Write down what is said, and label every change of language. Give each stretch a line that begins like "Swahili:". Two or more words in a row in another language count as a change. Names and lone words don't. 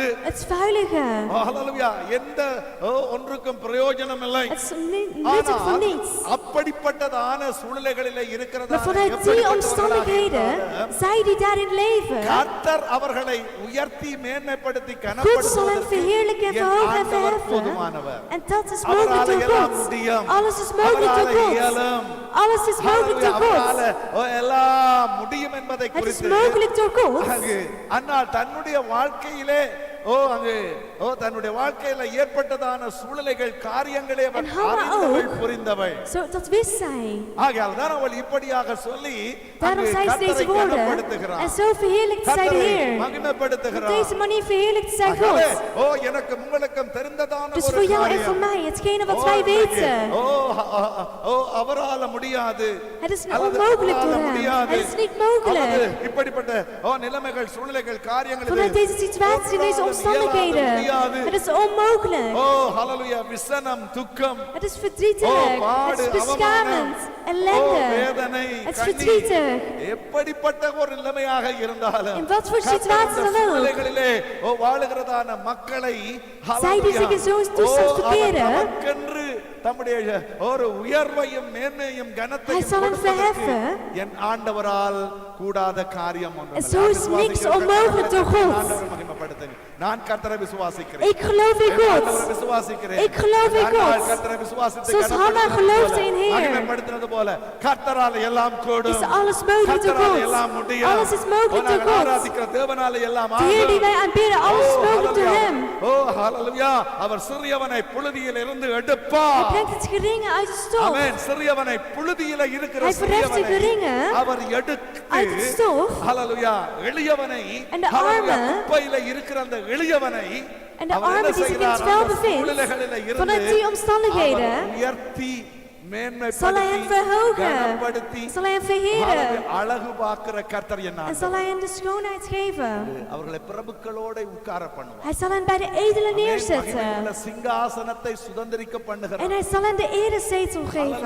Dutch: Het vuilige.
Tamil: ஓ ஹல்லேலூயா, எந்த ஓ ஒன்றுக்கும் பிரயோஜனம் இல்லை.
Dutch: Het is nuttig voor niets.
Tamil: அப்படிப்பட்டதான சூழ்நிலைகளிலே
Dutch: Maar
Tamil: இருக்கிறதான
Dutch: vanuit die
Tamil: எப்படிப்பட்டவர்களாக
Dutch: omstandigheden,
Tamil: இருந்தாலும்,
Dutch: zij die daarin leven,
Tamil: கர்த்தர் அவர்களை உயர்த்தி மேன்மைப்படுத்தி
Dutch: God zal hen
Tamil: கனப்படுத்துவதற்கு
Dutch: verheerlijken en
Tamil: என்
Dutch: verhogen en
Tamil: ஆண்டவர்
Dutch: verheffen.
Tamil: போதுமானவர்.
Dutch: En dat is mogelijk
Tamil: அவரால
Dutch: door
Tamil: எல்லாம்
Dutch: God.
Tamil: முடியும்.
Dutch: Alles is mogelijk door
Tamil: அவரால
Dutch: God.
Tamil: இயலும்.
Dutch: Alles is mogelijk door
Tamil: அவரால
Dutch: God.
Tamil: எல்லாம் முடியும் என்பதை
Dutch: Het is
Tamil: குறித்து
Dutch: mogelijk door God.
Tamil: அங்கு அன்னாள் தன்னுடைய வாழ்க்கையிலே தன்னுடைய வாழ்க்கையில ஏற்பட்டதான சூழ்நிலைகள் காரியங்களை அவள்
English: And Hannah
Tamil: அறிந்தவள்
Dutch: ook.
Tamil: புரிந்தவள்.
Dutch: Zo, dat wist zij.
Tamil: ஆகையால் தான் அவள் இப்படியாக சொல்லி
Dutch: Daarom
Tamil: அங்கு
Dutch: zei ze
Tamil: கர்த்தரை
Dutch: deze woorden.
Tamil: கனப்படுத்துகிறாள்.
Dutch: En zo verheerlijkt zij de
Tamil: கர்த்தரை
Dutch: Heer. Op
Tamil: மகிமைப்படுத்துகிறாள்.
Dutch: deze manier verheerlijkt zij
Tamil: ஆகவே,
Dutch: God.
Tamil: எனக்கு உங்களுக்கும் தெரிந்ததான
Dutch: Dus
Tamil: ஒரு
Dutch: voor jou en
Tamil: காரியம்.
Dutch: voor mij, hetgene wat
Tamil: ஓ,
Dutch: wij
Tamil: எனக்கு,
Dutch: weten.
Tamil: அவரால முடியாது,
Dutch: Het is
Tamil: அல்லது
Dutch: onmogelijk
Tamil: அவரால
Dutch: door hem.
Tamil: முடியாது,
Dutch: Het is niet
Tamil: அல்லது
Dutch: mogelijk.
Tamil: இப்படிப்பட்ட நிலைமைகள் சூழ்நிலைகள் காரியங்கள்
Dutch: Vanuit deze situatie, deze omstandigheden. Het is onmogelijk.
Tamil: ஹல்லேலூயா, விசனம், துக்கம்,
Dutch: Het is verdrietig. Het is beschamend. Ellende.
Tamil: வேதனை,
Dutch: Het is
Tamil: கண்ணீர்,
Dutch: verdrietig.
Tamil: எப்படிப்பட்ட ஒரு நிலைமையாக இருந்தாலும்
Dutch: In wat voor
Tamil: கர்த்தர்
Dutch: situatie
Tamil: இந்த
Dutch: dan ook.
Tamil: சூழ்நிலைகளிலே வாழுகிறதான மக்களை
Dutch: Zij die zich in zo'n toestand verkeren.
Tamil: நமக்கென்று தம்முடைய ஒரு உயர்வையும் மேன்மையும்
Dutch: Hij
Tamil: கனத்தையும்
Dutch: zal hen
Tamil: கொடுப்பதற்கு
Dutch: verheffen.
Tamil: என் ஆண்டவரால் கூடாத காரியம் ஒன்று
Dutch: En zo is niks onmogelijk door God.
Tamil: ஆண்டவரை மகிமைப்படுத்துங்க. நான் கர்த்தரை விசுவாசிக்கிறேன்.
Dutch: Ik geloof in
Tamil: நான்
Dutch: God.
Tamil: ஆண்டவரை விசுவாசிக்கிறேன்.
Dutch: Ik geloof in
Tamil: நான்
Dutch: God.
Tamil: கர்த்தரை விசுவாசித்து
Dutch: Zoals Hanna geloofde in Heer.
Tamil: மகிமைப்படுத்தினது போல கர்த்தரால் எல்லாம் கூடும்.
Dutch: Is alles mogelijk door
Tamil: கர்த்தரால்
Dutch: God.
Tamil: எல்லாம் முடியும்.
Dutch: Alles is mogelijk door
Tamil: நாங்கள்
Dutch: God.
Tamil: ஆராதிக்கிற தேவனால எல்லாம்
Dutch: De Heer die
Tamil: ஆகும்.
Dutch: wij aanbidden, alles is mogelijk door Hem.
Tamil: ஓ ஹalleluya. அவர் சிறியவனை புழுதியில் இருந்து
Dutch: Hij
Tamil: எடுப்பார்.
Dutch: brengt het geringe uit de stof.
Tamil: ஆமென். சிறியவனை புழுதியில இருக்கிற
Dutch: Hij verheft de geringe
Tamil: அவர்
Dutch: uit het
Tamil: எடுத்து
Dutch: stof.
Tamil: ஹalleluya எளியவனை
Dutch: En de
Tamil: ஹalleluya,
Dutch: armen,
Tamil: குப்பையில இருக்கிற அந்த எளியவனை
Dutch: En de
Tamil: அவர் என்ன
Dutch: armen die zich in het
Tamil: செய்கிறார்?
Dutch: vuil
Tamil: அந்த
Dutch: bevindt,
Tamil: சூழ்நிலைகளில இருந்து
Dutch: vanuit die omstandigheden,
Tamil: அவர் உயர்த்தி
Dutch: zal hij hem
Tamil: மேன்மைப்படுத்தி
Dutch: verhogen.
Tamil: கனப்படுத்தி
Dutch: Zal hij hem verheren.
Tamil: அழகு பார்க்கிற கர்த்தர் என்ன
Dutch: En zal hij hem de schoonheid geven.
Tamil: அவர்களை பிரபுக்களோட உட்கார பண்ணுவார்.
Dutch: Hij zal hen bij de edelen
Tamil: மகிமையுள்ள
Dutch: neerzetten.
Tamil: சிங்காசனத்தை சுதந்திரிக்க
Dutch: En
Tamil: பண்ணுகிறார்.
Dutch: hij zal hen de erezetel geven.